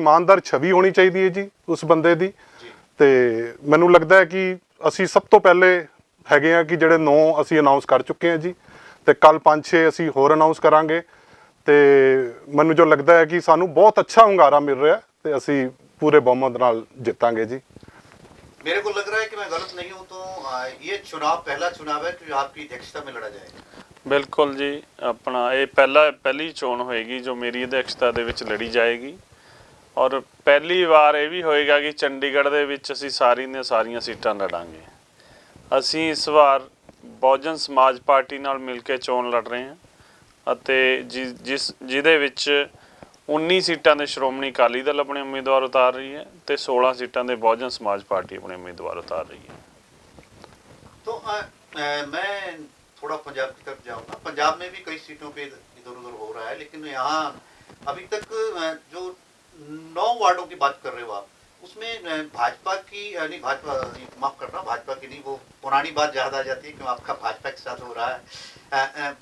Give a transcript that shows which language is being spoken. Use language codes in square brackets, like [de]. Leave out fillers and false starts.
[pa] ਇਮਾਨਦਾਰ ਛਵੀ ਹੋਣੀ ਚਾਹੀਦੀ ਹੈ ਜੀ ਉਸ ਬੰਦੇ ਦੀ। ਤੇ ਮੈਨੂੰ ਲੱਗਦਾ ਹੈ ਕਿ ਅਸੀਂ ਸਭ ਤੋਂ ਪਹਿਲੇ ਹੈਗੇ ਆ ਕਿ ਜਿਹੜੇ 9 ਅਸੀਂ ਅਨਾਉਂਸ ਕਰ ਚੁੱਕੇ ਹਾਂ ਜੀ, ਤੇ ਕੱਲ 5-6 ਅਸੀਂ ਹੋਰ ਅਨਾਉਂਸ ਕਰਾਂਗੇ। ਤੇ ਮੈਨੂੰ ਜੋ ਲੱਗਦਾ ਹੈ ਕਿ ਸਾਨੂੰ ਬਹੁਤ ਅੱਛਾ ਹੁੰਗਾਰਾ ਮਿਲ ਰਿਹਾ ਤੇ ਅਸੀਂ पूरे बहुमत नाल जितांगे जी। [hi] मेरे को लग रहा है कि मैं गलत नहीं हूं तो ये चुनाव पहला चुनाव है कि आपकी अध्यक्षता में लड़ा जाएगा। [pa] बिल्कुल जी, अपना ये पहली चोण होएगी जो मेरी अध्यक्षता ਦੇ ਵਿੱਚ ਲੜੀ ਜਾਏਗੀ ਔਰ ਪਹਿਲੀ ਵਾਰ ਇਹ ਵੀ ਹੋਏਗਾ ਕਿ ਚੰਡੀਗੜ੍ਹ ਦੇ ਵਿੱਚ ਅਸੀਂ ਸਾਰੀਆਂ ਸੀਟਾਂ ਲੜਾਂਗੇ। ਅਸੀਂ ਇਸ ਵਾਰ ਬਹੁਜਨ ਸਮਾਜ ਪਾਰਟੀ ਨਾਲ ਮਿਲ ਕੇ ਚੋਣ ਲੜ ਰਹੇ ਹਾਂ ਅਤੇ ਜਿਹਦੇ ਵਿੱਚ 19 ਸੀਟਾਂ ਦੇ ਸ਼੍ਰੋਮਣੀ ਅਕਾਲੀ ਦਲ ਆਪਣੇ ਉਮੀਦਵਾਰ ਉਤਾਰ ਰਹੀ है तो 16 सीटां ਦੇ बहुजन समाज पार्टी अपने उम्मीदवार उतार रही है। [hi] तो मैं थोड़ा पंजाब की तरफ जाऊंगा। पंजाब में भी कई सीटों पे इधर उधर हो रहा है, लेकिन यहाँ अभी तक जो 9 वार्डों की बात कर रहे हो आप, उसमें भाजपा की नहीं, भाजपा माफ करना, भाजपा की नहीं, वो पुरानी बात याद आ जाती है क्यों आपका भाजपा के साथ हो रहा है।